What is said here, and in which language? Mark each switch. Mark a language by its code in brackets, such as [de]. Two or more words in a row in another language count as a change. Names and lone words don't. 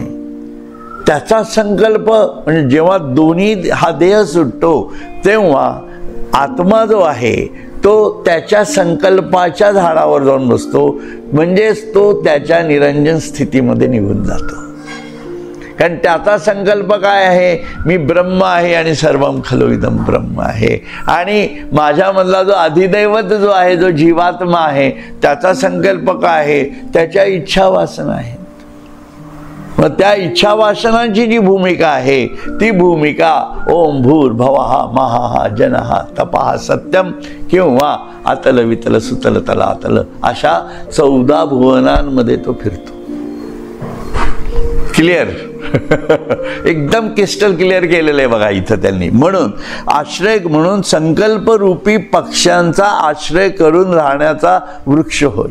[mr] त्याचा संकल्प म्हणजे जेव्हा दोन्ही हा देह सुटतो तेव्हा आत्मा जो आहे तो त्याच्या संकल्पाच्या झाडावर जाऊन बसतो, म्हणजेच तो त्याच्या निरंजन स्थितीमध्ये निघून जातो. कारण त्याचा संकल्प काय आहे? मी ब्रह्म आहे आणि [sa] सर्वम खलु इदं ब्रह्म [mr] आहे. आणि माझ्यामधला जो अधिदैवत जो आहे, जो जीवात्मा आहे, त्याचा संकल्प काय आहे? त्याच्या इच्छा वासना आहेत. मग त्या इच्छा वासनांची जी भूमिका आहे ती भूमिका ओम भूर्भुवः महः जनः तपः सत्यम किंवा अतल वितल सुतल तलातल अशा 14 भुवनांमध्ये तो फिरतो. क्लिअर? एकदम [en] crystal clear [mr] केलेलं आहे बघा इथं त्यांनी. म्हणून आश्रय म्हणून संकल्प रूपी पक्ष्यांचा आश्रय करून राहण्याचा वृक्ष होय.